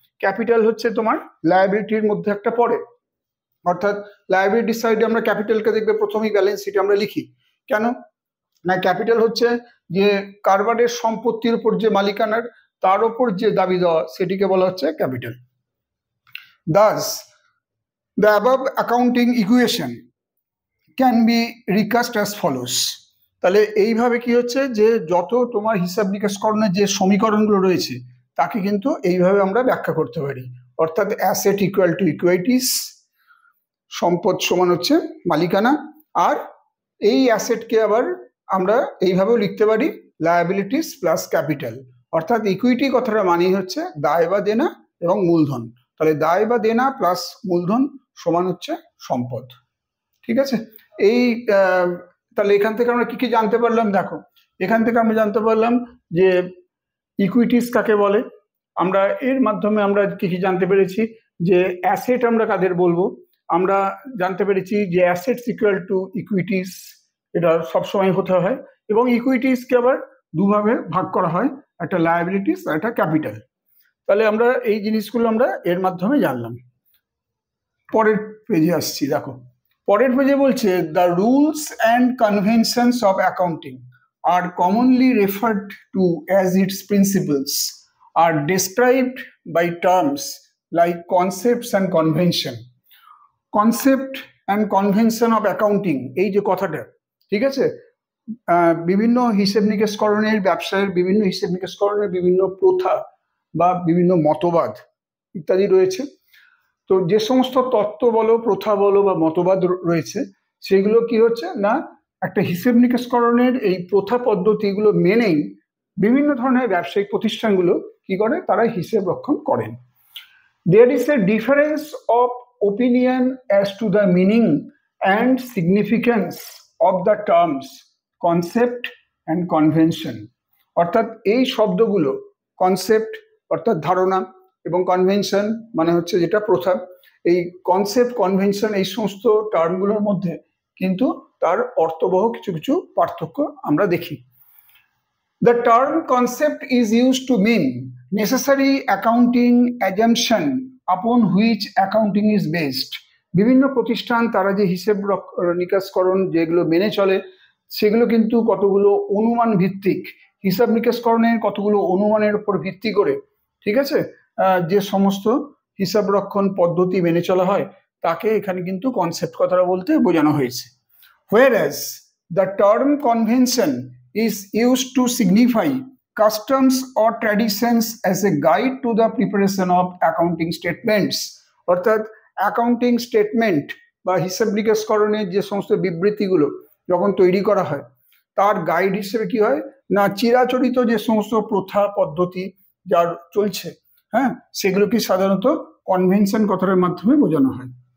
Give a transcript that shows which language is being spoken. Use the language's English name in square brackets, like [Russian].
[Bangla] Capital হচ্ছে তোমার লায়াবিলিটির মধ্যে একটা পড়ে। অর্থাৎ লায়াবিলিটির সাইডে আমরা ক্যাপিটালকে দেখবে প্রথমেই ব্যালেন্স শিটে আমরা লিখি। কেন না, ক্যাপিটাল হচ্ছে যে কারবারের সম্পত্তির উপর যে মালিকানার তার উপর যে দাবি দেওয়া সেটিকে বলা হচ্ছে capital. [English] Thus, the above accounting equation can be recast as follows. [Bangla] তাহলে এইভাবে কি হচ্ছে যে যত তোমার হিসাব নিকাশকরণের যে সমীকরণগুলো রয়েছে তাকে কিন্তু এইভাবে আমরা ব্যাখ্যা করতে পারি। অর্থাৎ অ্যাসেট ইকুয়াল টু ইকুইটিস, সম্পদ সমান হচ্ছে মালিকানা, আর এই অ্যাসেটকে আবার আমরা এইভাবেও লিখতে পারি লায়াবিলিটিস প্লাস ক্যাপিটাল। অর্থাৎ ইকুইটি কথাটা মানেই হচ্ছে দায় বা দেনা এবং মূলধন। তাহলে দায় বা দেনা প্লাস মূলধন সমান হচ্ছে সম্পদ। ঠিক আছে, এই তাহলে এখান থেকে আমরা কি কি জানতে পারলাম? দেখো, এখান থেকে আমরা জানতে পারলাম যে ইকুইটিস কাকে বলে, আমরা এর মাধ্যমে আমরা কি কি জানতে পেরেছি যে অ্যাসেট আমরা কাদের বলবো, আমরা জানতে পেরেছি যে অ্যাসেটস ইকুয়াল টু ইকুইটিস, এটা সবসময় হতে হয়, এবং ইকুইটিসকে আবার দুভাবে ভাগ করা হয়, একটা লায়াবিলিটিস আর একটা ক্যাপিটাল। তাহলে আমরা এই জিনিসগুলো আমরা এর মাধ্যমে জানলাম। পরের পেজে আসছি, দেখো পরের পেজে বলছে [English] The rules and conventions of accounting are commonly referred to as its principles, are described by terms like concepts and convention. Concept and convention of accounting, [Bangla] এই যে কথাটা, ঠিক আছে, বিভিন্ন হিসেব নিকেশকরণের ব্যবসায়ের বিভিন্ন হিসেব নিকেশকরণের বিভিন্ন প্রথা বা বিভিন্ন মতবাদ ইত্যাদি রয়েছে। তো যে সমস্ত তত্ত্ব বলো, প্রথা বলো বা মতবাদ রয়েছে, সেগুলো কি হচ্ছে না একটা হিসেব নিকেশকরণের এই প্রথা পদ্ধতিগুলো মেনেই বিভিন্ন ধরনের ব্যবসায়িক প্রতিষ্ঠানগুলো কি করে, তারা হিসেব রক্ষণ করেন। [English] There is a difference of opinion as to the meaning and significance of the terms concept and convention. [Bangla] অর্থাৎ এই শব্দগুলো, কনসেপ্ট অর্থাৎ ধারণা এবং কনভেনশন মানে হচ্ছে যেটা প্রথা, এই কনসেপ্ট কনভেনশন এই সমস্ত টার্মগুলোর মধ্যে কিন্তু তার অর্থবহ কিছু কিছু পার্থক্য আমরা দেখি। [English] The term concept is used to mean necessary accounting assumption upon which accounting is based. [Bangla] বিভিন্ন প্রতিষ্ঠান তারা যে হিসেব নিকাশকরণ যেগুলো মেনে চলে সেগুলো কিন্তু কতগুলো অনুমান ভিত্তিক, হিসাব নিকাশকরণের কতগুলো অনুমানের উপর ভিত্তি করে, ঠিক আছে, যে সমস্ত হিসাব রক্ষণ পদ্ধতি মেনে চলা হয় তাকে এখানে কিন্তু কনসেপ্ট কথাটা বলতে বোঝানো হয়েছে। [English] Whereas the term convention is used to signify customs or traditions as a guide to the preparation of accounting statements. [Bangla] অর্থাৎ অ্যাকাউন্টিং স্টেটমেন্ট বা হিসাব নিকাশকরণের যে সমস্ত বিবৃতিগুলো যখন তৈরি করা হয় তার গাইড হিসেবে কি হয় না চিরাচরিত যে সমস্ত প্রথা পদ্ধতি যার চলছে, হ্যাঁ, সেগুলো কি সাধারণত কনভেনশন কথার মাধ্যমে বোঝানো হয়।